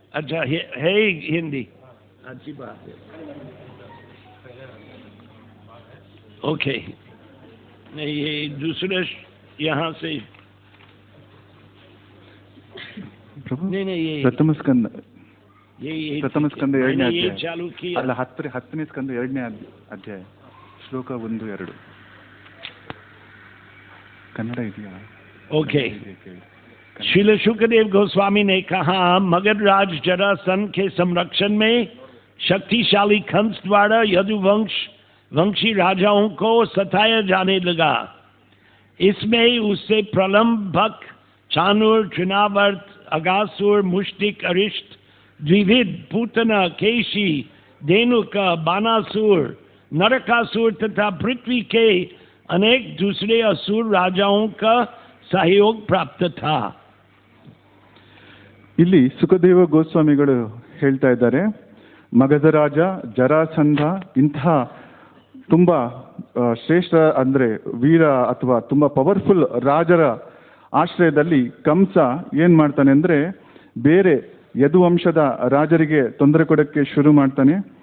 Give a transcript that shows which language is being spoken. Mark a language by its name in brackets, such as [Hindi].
[Hindi] अच्छा है हिंदी, अच्छी बात है. ओके, ये दूसरे यहाँ से नहीं ये [Kannada] ಪ್ರಥಮ ಸ್ಕಂದ [Hindi] ये [Kannada] ಪ್ರಥಮ ಸ್ಕಂದ ಎರಡನೇ ಅಧ್ಯಾಯ [Hindi] चालू किया. [Kannada] ಅಲ್ಲ, ಹತ್ತನೇ ಸ್ಕಂದ ಎರಡನೇ ಅಧ್ಯಾಯ ಶ್ಲೋಕ 1-2 ಕನ್ನಡ ಇದೆಯಾ? ओके. [Hindi] श्रील शुकदेव गोस्वामी ने कहा, मगधराज जरासंध के संरक्षण में शक्तिशाली कंस द्वारा यदुवंशी राजाओं को सताया जाने लगा. इसमें उससे प्रलंबक, चाणूर, तृणावर्त, अगासुर, मुष्टिक, अरिष्ट, द्विविध, पूतना, केशी, धेनुक, बानासुर, नरकासुर तथा पृथ्वी के अनेक दूसरे असुर राजाओं का सहयोग प्राप्त था. [Kannada] ಇಲ್ಲಿ ಸುಖದೇವ ಗೋಸ್ವಾಮಿಗಳು ಹೇಳ್ತಾ ಇದ್ದಾರೆ, ಮಗಧರಾಜ ಜರಾಸಂಧ ಇಂತಹ ತುಂಬಾ ಶ್ರೇಷ್ಠ ಅಂದ್ರೆ ವೀರ ಅಥವಾ ತುಂಬಾ ಪವರ್ಫುಲ್ ರಾಜರ ಆಶ್ರಯದಲ್ಲಿ ಕಂಸ ಏನ್ ಮಾಡ್ತಾನೆ ಅಂದ್ರೆ ಬೇರೆ ಯದುವಂಶದ ರಾಜರಿಗೆ ತೊಂದರೆ ಕೊಡಕ್ಕೆ ಶುರು ಮಾಡ್ತಾನೆ.